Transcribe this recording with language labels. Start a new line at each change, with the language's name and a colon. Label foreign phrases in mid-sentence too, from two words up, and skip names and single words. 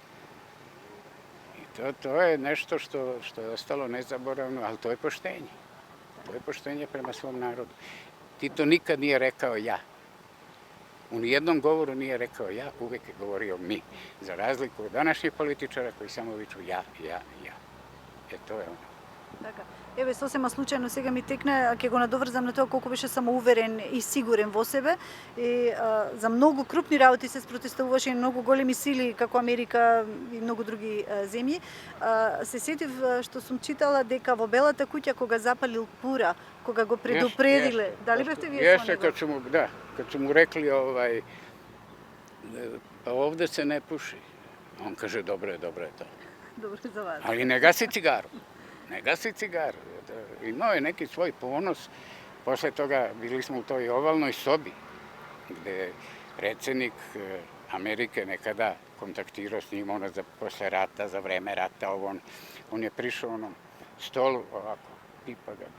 Serbian: I to je nešto što je ostalo nezaboravno, ali to je poštenje. To je poštenje prema svom narodu. Tito nikad nije rekao ja. U nijednom govoru nije rekao ja, uvek je govorio mi. Za razliku od današnjih političara koji samo viču ja. To je ono.
Macedonian: Така. Еве, сосема случајно сега ми текна, ќе го надоврзам на тоа колку беше самоуверен и сигурен во себе. И за многу крупни работи се спротестуваше и многу големи сили, како Америка и многу други земји. Се сетив што сум читала дека во Белата куќа, кога запалил пура, кога го предупредиле, дали бевте вие со него?
Serbian: Kad su mu rekli, pa ovde se ne puši. On kaže, dobro je to. Dobro za vas. Ali ne gasi cigaru. Imao je neki svoj ponos. Posle toga bili smo u toj ovalnoj sobi, gde je predsjednik Amerike nekada kontaktirao s njim, posle rata, za vreme rata, on je prišao onom stolu, ovako, pipa ga.